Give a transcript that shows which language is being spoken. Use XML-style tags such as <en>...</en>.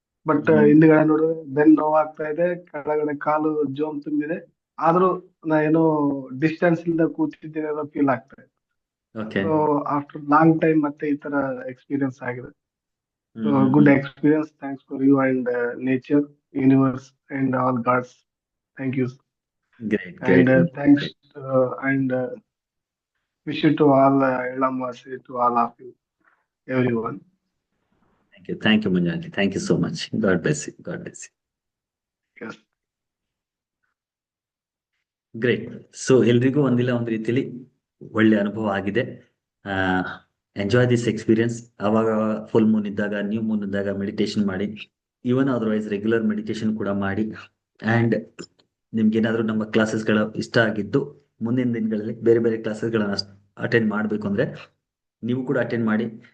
<kn>But ಹಿಂದ್ಗಡೆ ನೋಡಿದ್ರೆ ಬೆನ್ ನೋವಾಗ್ತಾ ಇದೆ, ಕೆಳಗಡೆ ಕಾಲು ಜೋಮ್ ತುಂಬಿದೆ, ಆದ್ರೂ ನಾ ಏನೋ ಡಿಸ್ಟೆನ್ಸ್ ಇಂದ ಕೂತಿದ್ದೀನಿ ಅನ್ನೋ ಫೀಲ್ ಆಗ್ತಾ ಇದೆ.</kn> <en>so after long time</en> <kn>ಮತ್ತೆ ಈ ತರ ಎಕ್ಸ್ಪೀರಿಯನ್ಸ್ ಆಗಿದೆ.</kn> <en>So good experience. Thanks for you and nature, universe and all gods. Thank you. And thanks and wish you to all Elamwasi, to all of you, everyone. Thank you Manjali, thank you so much. God bless you, God bless you. Yes. Great.</en> <kn>So ಎಲ್ರಿಗೂ ಒಂದಿಲ್ಲ ಒಂದು ರೀತಿಯಲ್ಲಿ ಒಳ್ಳೆ ಅನುಭವ ಆಗಿದೆ.</kn> <en>Enjoy this experience.</en> <kn>ಅವಾಗ full Moon ಇದ್ದಾಗ, new Moon ಇದ್ದಾಗ ಮೆಡಿಟೇಷನ್ ಮಾಡಿ, ಈವನ್ ಅದರ್ವೈಸ್ ರೆಗ್ಯುಲರ್ ಮೆಡಿಟೇಷನ್ ಕೂಡ ಮಾಡಿ. ಅಂಡ್ ನಿಮ್ಗೇನಾದ್ರೂ ನಮ್ಮ ಕ್ಲಾಸಸ್ಗಳು ಇಷ್ಟ ಆಗಿದ್ದು ಮುಂದಿನ ದಿನಗಳಲ್ಲಿ ಬೇರೆ ಬೇರೆ ಕ್ಲಾಸಸ್ಗಳನ್ನ ಅಟೆಂಡ್ ಮಾಡಬೇಕು ಅಂದ್ರೆ ನೀವು ಕೂಡ ಅಟೆಂಡ್ ಮಾಡಿ.</kn>